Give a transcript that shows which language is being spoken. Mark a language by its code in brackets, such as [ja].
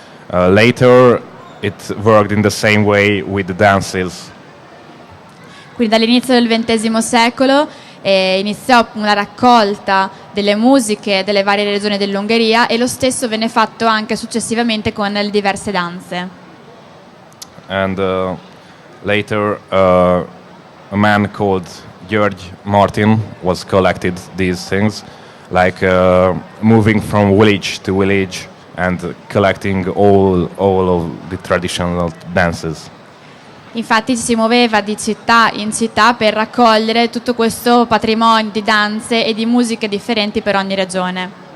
[en] Later it worked in the same way with the dances. [it] Quindi dall'inizio del XX secolo iniziò una raccolta delle musiche delle varie regioni dell'Ungheria, e lo stesso venne fatto anche successivamente con le diverse danze. [en] And later a man called George Martin was collected these things, like moving from village to village and collecting all of the traditional dances. [it] Infatti si muoveva di città in città per raccogliere tutto questo patrimonio di danze e di musiche differenti per ogni regione.